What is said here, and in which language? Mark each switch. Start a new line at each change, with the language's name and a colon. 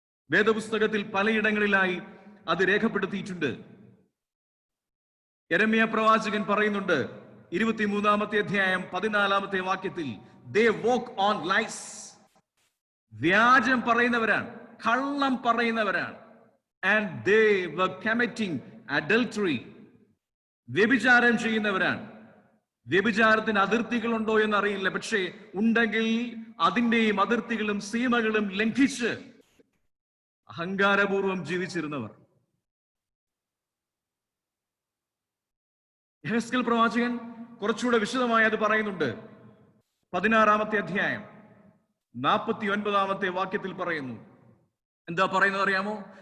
Malayalam: വേദപുസ്തകത്തിൽ പലയിടങ്ങളിലായി അത് രേഖപ്പെടുത്തിയിട്ടുണ്ട്. യെരമ്യാ പ്രവാചകൻ പറയുന്നുണ്ട്, 23-ാമത്തെ അധ്യായം 14-ാമത്തെ വാക്യത്തിൽ,
English: they walk on lies.
Malayalam: വ്യാജം പറയുന്നവരാണ്, കള്ളം പറയുന്നവരാണ്.
English: and they were committing adultery.
Malayalam: വ്യഭിചാരം ചെയ്യുന്നവരാണ്. വ്യഭിചാരത്തിന് അതിർത്തികളുണ്ടോ എന്നറിയില്ല, പക്ഷേ ഉണ്ടെങ്കിൽ അതിന്റെയും അതിർത്തികളും സീമകളും ലംഘിച്ച് അഹങ്കാരപൂർവം ജീവിച്ചിരുന്നവർ. യെഹെസ്കേൽ പ്രവാചകൻ കുറച്ചുകൂടെ വിശദമായി അത് പറയുന്നുണ്ട്. 16-ാമത്തെ അധ്യായം 49-ാമത്തെ വാക്യത്തിൽ പറയുന്നു. എന്താ പറയുന്നത് അറിയാമോ?